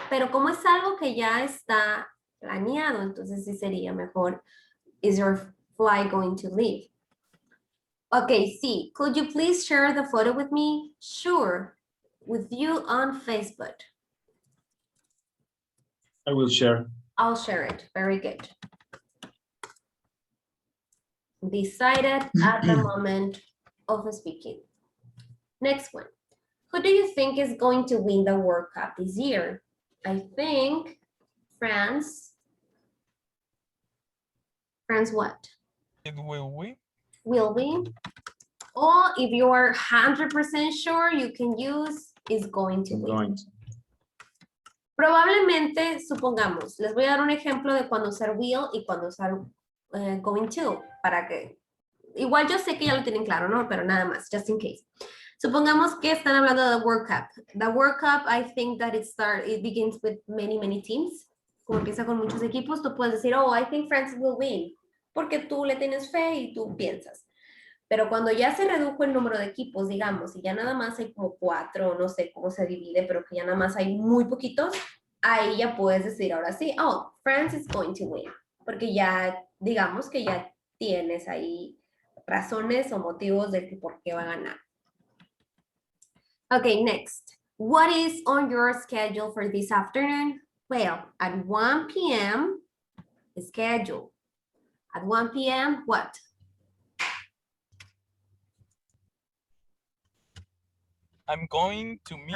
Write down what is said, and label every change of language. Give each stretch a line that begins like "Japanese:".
Spanish: Pero como es algo que ya está planeado, entonces sí sería mejor,
English: is your flight going to leave? Okay, C, could you please share the photo with me? Sure, with you on Facebook. I will share. I'll share it, very good. Decided at the moment of speaking. Next one. Who do you think is going to win the World Cup this year? I think France. France what? It will we? Will win. Or if you are 100% sure, you can use is going to win. Going to.
Spanish: Probablemente, supongamos, les voy a dar un ejemplo de cuando usar will y cuando usar going to, para que, igual yo sé que ya lo tienen claro, ¿no? Pero nada más,
English: just in case.
Spanish: Supongamos que están hablando de the World Cup.
English: The World Cup, I think that it begins with many teams.
Spanish: Como empieza con muchos equipos, tú puedes decir,
English: oh, I think France will win.
Spanish: Porque tú le tienes fe y tú piensas. Pero cuando ya se redujo el número de equipos, digamos, y ya nada más hay como 4, no sé cómo se divide, pero que ya nada más hay muy poquitos, ahí ya puedes decir ahora sí,
English: oh, France is going to win.
Spanish: Porque ya, digamos que ya tienes ahí razones o motivos de que por qué va a ganar.
English: Okay, next. What is on your schedule for this afternoon? Well, at 1 p.m. schedule. At 1 p.m. what? I'm going to meet.